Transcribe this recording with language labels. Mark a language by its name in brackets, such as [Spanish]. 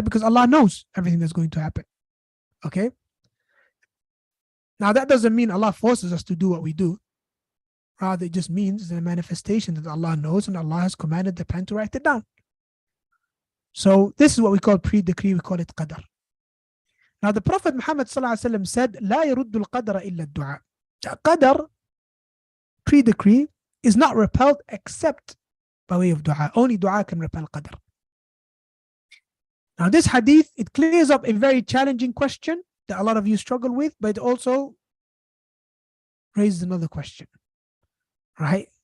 [English] Because Allah knows everything that's going to happen. Okay. Now that doesn't mean Allah forces us to do what we do. Rather, it just means it's a manifestation that Allah knows, and Allah has commanded the pen to write it down. So this is what we call pre-decree. We call it qadr. Now the Prophet Muhammad ﷺ said, [Arabic] لا يرد القدر إلا الدعاء. [English] Qadr, pre-decree, is not repelled except by way of dua. Only dua can repel qadr. Now this hadith, it clears up a very challenging question that a lot of you struggle with, but it also raises another question. Right?